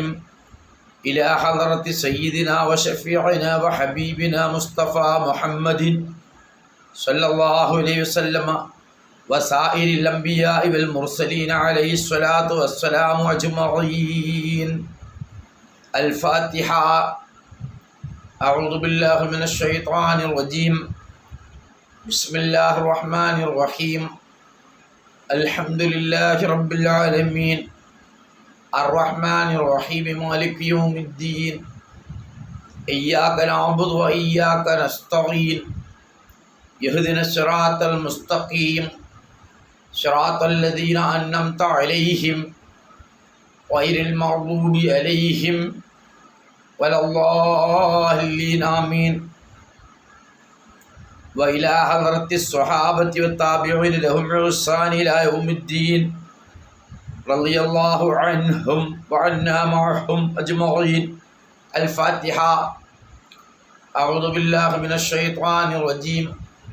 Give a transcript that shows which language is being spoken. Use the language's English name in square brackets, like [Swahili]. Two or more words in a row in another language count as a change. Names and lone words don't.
[Arabic] إلى حضرة سيدنا وشفيعنا وحبيبنا مصطفى محمد صلى الله عليه وسلم وسائر الأنبياء والمرسلين عليه الصلاة والسلام أجمعين. الفاتحة. أعوذ بالله من الشيطان الرجيم. بسم الله الرحمن الرحيم. الحمد لله رب العالمين. الرحمن الرحيم. مالك يوم الدين. إياك نعبد وإياك نستعين. اهدنا الصراط المستقيم. صراط الذين أنعمت عليهم غير المغضوب عليهم ولا الضالين. آمين. وإلى حضرة الصحابة والتابعين لهم بإحسان إلى يوم الدين رضي الله عنهم وعنا معهم أجمعين. الفاتحة. أعوذ بالله من الشيطان الرجيم.